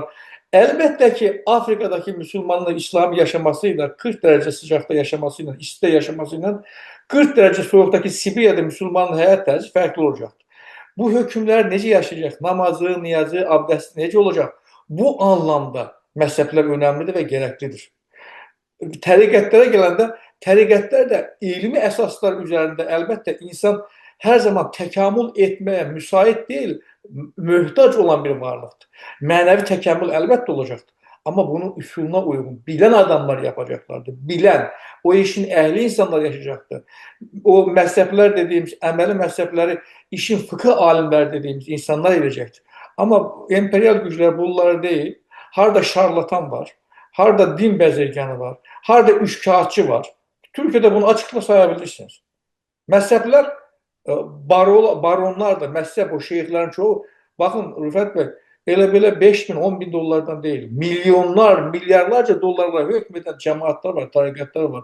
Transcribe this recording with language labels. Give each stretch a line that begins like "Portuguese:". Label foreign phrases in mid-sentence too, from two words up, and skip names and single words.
Turkish: Elbette ki Afrika'daki Müslümanların İslam yaşamasıyla 40 derece sıcakta yaşamasıyla, İslam'da yaşamasıyla 40 derece soğuktaki Sibirya'da Müslümanların hayat tarzı farklı olacak. Bu hükümler nece yaşayacak? Namazı, niyazı, abdesti nece olacak? Bu anlamda mezhepler önemlidir ve gereklidir.
Azerbaijani: Təriqətlərə gələndə, təriqətlər də ilmi əsaslar üzərində əlbəttə insan hər zaman təkamül etməyə müsait deyil, möhtac olan bir varlıqdır. Mənəvi təkamül əlbəttə olacaqdır. Amma bunun üsuluna uyğun, bilən adamlar yapacaqlardır. Bilən, o işin əhli insanlar yaşayacaqdır. O məzhəblər dediyimiz, əməli məzhəbləri işin fıkıh alimləri dediyimiz insanlar edəcəkdir. Amma emperyal güclər bunları deyil. harda şarlatan var, harda din bezirganı var, harda üçkağıtçı var.
Turkish: Türkiye'de bunu açıkla sayabilirsiniz. Mezhepler baronlar da mezhep o şeyhlerin çoğu bakın Rüfet Bey
Azerbaijani: elə belə
Turkish: 5 bin 10 bin dolardan değil milyonlar milyarlarca dolarla hükmeden cemaatler var tarikatlar var.